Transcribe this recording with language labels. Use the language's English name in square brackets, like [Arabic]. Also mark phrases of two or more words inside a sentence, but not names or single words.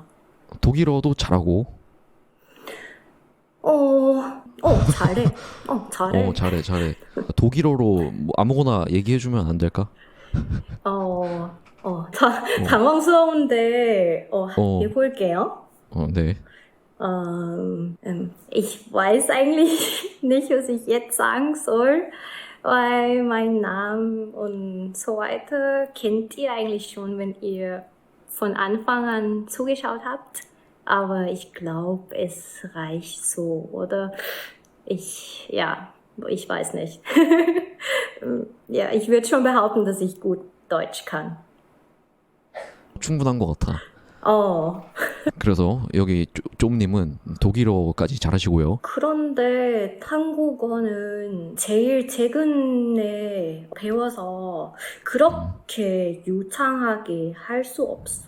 [Korean] 독일어도 잘하고. 잘해. 잘해. 잘해. 독일어로 뭐 아무거나 얘기해주면 안 될까? 어, 당황스러운데, 어, 해볼게요. 네. [German] Ich weiß eigentlich nicht, was ich jetzt sagen soll, weil mein Name und so weiter kennt ihr eigentlich schon, wenn ihr von Anfang an zugeschaut habt. Aber ich glaube, es reicht so, oder? Ich weiß nicht. Ja, ich würde schon behaupten, dass ich gut Deutsch kann. [Korean] 충분한 것 같아. 어, 그래서 여기 좀님은 독일어까지 잘하시고요. 그런데 한국어는 제일 최근에 배워서 그렇게 유창하게 할 수 없어.